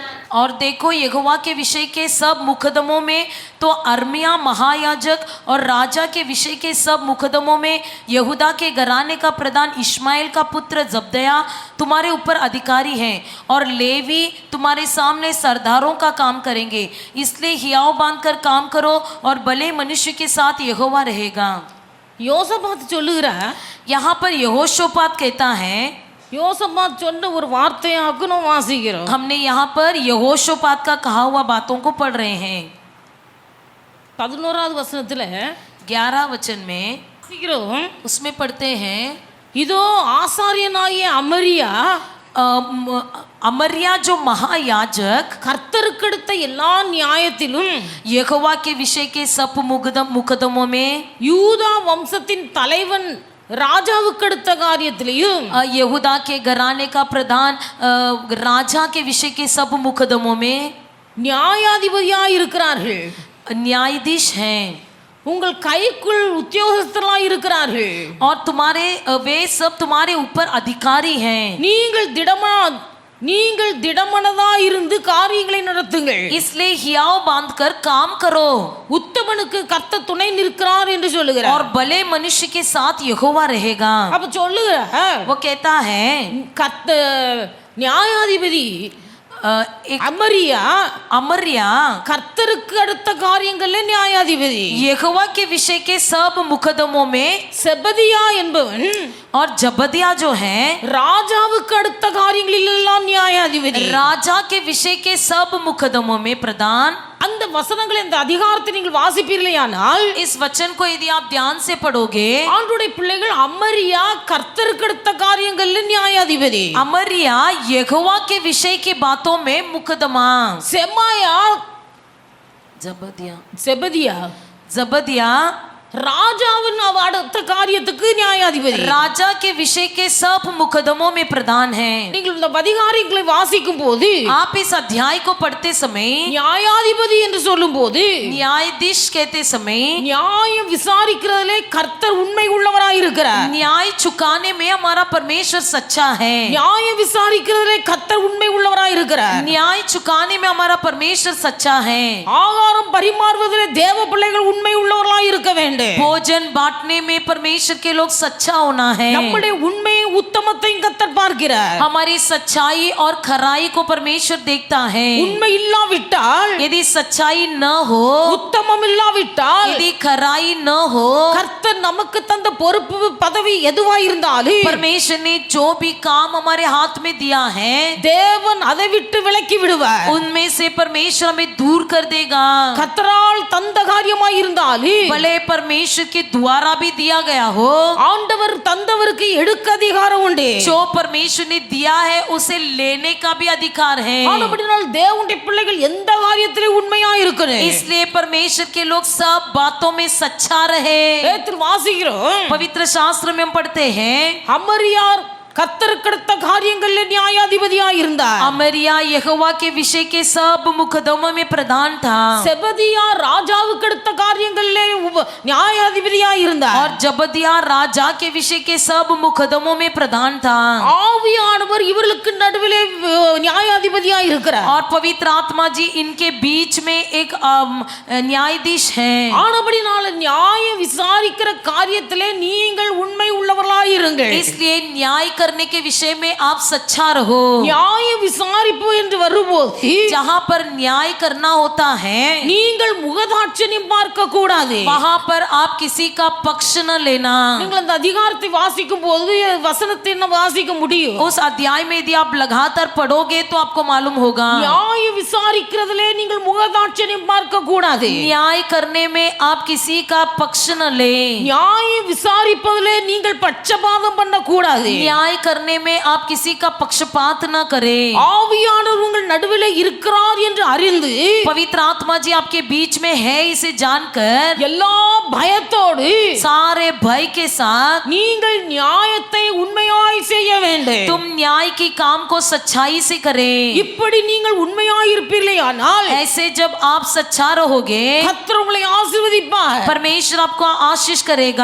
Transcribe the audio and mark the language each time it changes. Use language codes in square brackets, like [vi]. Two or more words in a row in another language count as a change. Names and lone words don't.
[hi] और देखो यहोवा के विषय के सब मुकदमों में तो अरमिया महायाजक और राजा के विषय के सब मुकदमों में यहूदा के घराने का प्रधान इश्माएल का पुत्र जब्दया तुम्हारे ऊपर अधिकारी हैं और लेवी तुम्हारे सामने सरदारों का काम करेंगे, इसलिए हियाव बांधकर काम करो और भले मनुष्य के साथ यहोवा रहेगा। [ta] யோசபாத் சொல்லுகிறார், [hi] यहाँ पर यहोशोपात कहता है, [ta] யோசபாத் சொன்ன ஒரு வார்த்தையாக்கு நாம் வாசிக்கிறோம். [hi] हमने यहाँ पर यहोशोपात का कहा हुआ बातों को पढ़ रहे हैं। [ta] 11வது வசனத்துல [hi] 11 वचन में [ta] வாசிக்கிறோம், [hi] उसमें पढ़ते हैं, [ta] இதோ ஆசாரியனாகிய அமரியா [hi] अमरिया जो महायाजक [ta] கர்த்தருக்கடுத்த எல்லா நியாயத்திலும் [hi] यहोवा के विषय के सब मुकदमों में [ta] யூதா வம்சத்தின் தலைவன் ராஜாவுக்கு அடுத்த காரியத்திலையும் [hi] यहूदा के घराने का प्रधान राजा के विषय के सब मुकदमों में [ta] நியாயாதிபதியா இருக்கிறார்கள், [hi] न्यायाधीश हैं [ta] உங்கள் கைக்குள் உத்தியோகஸ்தர்களா இருக்கிறார்கள். [hi] और तुम्हारे वे सब तुम्हारे ऊपर अधिकारी हैं, [ta] நீங்கள் திடமனதா இருந்து காரியங்களை நடத்துங்கள். [hi] इसलिए हियाव बांधकर काम करो। [ta] உத்தமனுக்கு கர்த்தர் துணை நிற்கிறார் என்று சொல்லுகிறார். [hi] और भले मनुष्य के साथ यहोवा रहेगा। [ta] அப்ப சொல்லுகிறார், [hi] वो कहता है [ta] நியாயாதிபதி [hi] अमरिया [ta] கர்த்தருக்கு அடுத்த காரியங்கள்ல நியாயாதிபதி, [hi] यहोवा के विषय के सब मुकदमों में [ta] செபதியா என்பவன் [hi] और जबदिया जो है [ta] ராஜாவுக்கு அடுத்த காரியங்களில் எல்லாம் நியாயாதிபதி, [hi] राजा के विषय के सब मुकदमों में प्रधान। [ta] அந்த வசனங்களை இந்த அதிகாரத்தை நீங்கள் வாசிப்பீர்களேயானால் [hi] इस वचन को यदि आप ध्यान से पढ़ोगे, [ta] ஆண்டவருடைய பிள்ளைகள் அமரியா கர்த்தருக்கு அடுத்த காரியங்கள்ல நியாயாதிபதி, [hi] अमरिया यहोवा के विषय की बातों में मुकदमा, [ta] செமாயா செபதியா [hi] जबदिया [ta] ராஜாவின் அடுத்த காரியத்துக்கு நியாயாதிபதி, [hi] राजा के विषय के सब मुकदमों में प्रधान है। [ta] நீங்கள் இந்த அதிகாரங்களை வாசிக்கும் போது [hi] आप इस अध्याय को पढ़ते समय [ta] நியாயாதிபதி என்று சொல்லும் போது [hi] न्यायाधीश कहते समय [ta] நியாயம் விசாரிக்கிறதிலே கர்த்தர் உண்மை உள்ளவராய் இருக்கிறார், [hi] न्याय चुकाने में हमारा परमेश्वर सच्चा है, [ta] நியாயம் விசாரிக்கிறதிலே கர்த்தர் உண்மை உள்ளவராய் இருக்கிறார், [hi] न्याय चुकाने में हमारा परमेश्वर सच्चा है, [ta] ஆகாரம் பரிமாறுவதிலே தேவ பிள்ளைகள் உண்மை உள்ளவர்களாய் இருக்க வேண்டும், [hi] भोजन बांटने में परमेश्वर के लोग सच्चा होना है, [ta] நம்முடைய உண்மையை உத்தமத்தையும் கர்த்தர் பார்க்கிறார், [hi] हमारी सच्चाई और खराई को परमेश्वर देखता है। [ta] உண்மை இல்லாவிட்டால் [hi] यदि सच्चाई न हो, [ta] உத்தமம் இல்லாவிட்டால் [hi] यदि खराई न हो, [ta] கர்த்தர் நமக்கு தந்த பொறுப்பு பதவி எதுவாய் இருந்தாலும் [hi] परमेश्वर ने जो भी काम हमारे हाथ में दिया है [ta] தேவன் அதை விட்டு விலக்கி விடுவார், [hi] उनमें से परमेश्वर हमें दूर कर देगा। [ta] கர்த்தரால் தந்த காரியமாய் இருந்தாலும் [hi] भले परमेश्वर के द्वारा भी दिया गया हो, [ta] ஆண்டவர் தந்தவருக்கு எடுக்க அதிகாரம் உண்டு, [hi] जो परमेश्वर ने दिया है उसे लेने का भी अधिकार है। [ta] ஆனபடியால் தேவனுடைய பிள்ளைகள் எந்த காரியத்திலே உண்மையா இருக்கணும், [hi] इसलिए परमेश्वर के लोग सब बातों में सच्चा रहे। [ta] வேதத்தில் வாசிக்கிறோம், [hi] पवित्र शास्त्र में हम पढ़ते हैं, [ta] அமரியார் கர்த்தருக்கு அடுத்த காரியங்கள்ல நியாயாதிபதியா இருந்தார், [hi] अमरिया यहोवा के विषय के सब मुकदमों में प्रधान था, [ta] செபதியா ராஜாவுக்கு அடுத்த காரியங்கள்ல நியாயாதிபதியா இருந்தார், [hi] और जबदिया राजा के विषय के सब मुकदमों में प्रधान था, [ta] ஆவியானவர் இவர்களுக்கு நடுவிலே நியாயாதிபதியா இருக்கிறார், [hi] और पवित्र आत्मा जी इनके बीच में एक न्यायाधीश है। [ta] ஆனபடினால நியாயம் விசாரிக்கிற காரியத்திலே நீங்கள் உண்மை உள்ளவர்களாய் இருங்கள், [hi] इसलिए न्याय करने के विषय में आप सच्चा रहो। [ta] நியாய விசாரிப்பு என்று வரும்போது [hi] जहाँ पर न्याय करना होता है [ta] நீங்கள் முகதாட்சணியம் பார்க்க கூடாது, [hi] वहाँ पर आप किसी का पक्ष न लेना। [ta] நீங்கள் அந்த அதிகாரத்தை வாசிக்கும் போது வசனத்தை என்ன வாசிக்க முடியும், [hi] उस अध्याय में यदि आप लगातार पढ़ोगे तो आपको मालूम होगा, [ta] நியாய விசாரிக்கிறதிலே நீங்கள் முகதாட்சணியம் பார்க்க கூடாது, [hi] न्याय करने में आप किसी का पक्ष न ले, [ta] நியாய விசாரிப்பதிலே நீங்கள் பட்சபாதம் பண்ண கூடாது, [hi] न्याय करने में आप किसी का पक्षपात न करें। [ta] ஆவியானவர் உங்கள் நடுவிலே இருக்கிறார் என்று அறிந்து [hi] पवित्र आत्मा जी आपके बीच में है इसे जानकर [ta] எல்லா பயத்தோடு [hi] सारे भय के साथ [ta] நீங்கள் நியாயத்தை உண்மையாய் செய்ய வேண்டும், வேண்டும். [hi] तुम न्याय की काम को सच्चाई से करे. [ta] இப்படி நீங்கள் உண்மையாயிருப்பீர்களே ஆனால் [hi] ऐसे जब आप सच्चा रहोगे [ta] கர்த்தர் உங்களை ஆசீர்வதிப்பார். [hi] परमेश्वर आपको आशीष करेगा.